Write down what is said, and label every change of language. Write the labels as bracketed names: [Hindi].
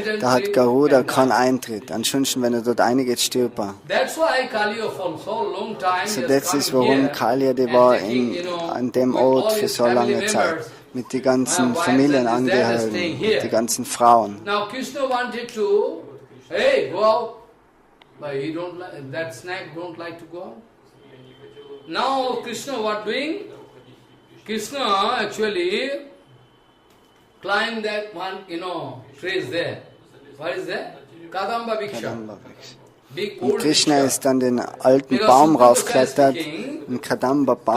[German] Da hat Garuda keinen Eintritt. Ansonsten, wenn er dort reingeht, stirbt er. So das ist, warum Kaliya die war an dem Ort für so lange Zeit. Mit den ganzen Familienangehörigen, mit den ganzen Frauen. [English] Now Krishna wanted to, hey, go out. But he that snake don't like to go out. Now Krishna what doing? Krishna actually climbed that one, tree is there. What is that? Kadamba Viksha. [German] Und Krishna ist dann den alten Baum raufklettert, einen Kadamba-Baum.